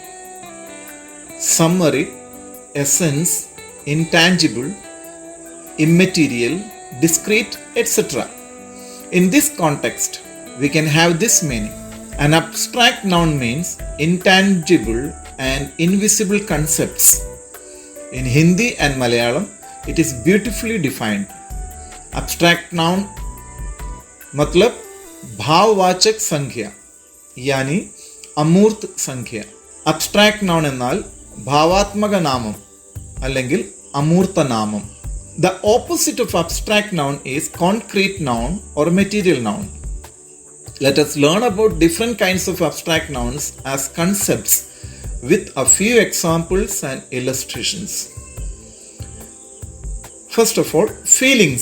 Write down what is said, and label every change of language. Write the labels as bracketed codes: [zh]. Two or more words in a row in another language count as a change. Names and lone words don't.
[en] Summary, essence, intangible, immaterial, discrete, etc. In this context, we can have this meaning. An abstract noun means intangible and invisible concepts. In Hindi and Malayalam, it is beautifully defined. Abstract noun [hi] मतलब भाववाचक संख्या यानी अमूर्त संख्या. [en] Abstract noun [ml] എന്നാൽ ഭാവാത്മക നാമം അല്ലെങ്കിൽ അമൂർത്ത നാമം. [en] The opposite of abstract noun is concrete noun or material noun. Let us learn about different kinds of abstract nouns as concepts with a few examples and illustrations. First of all, feelings.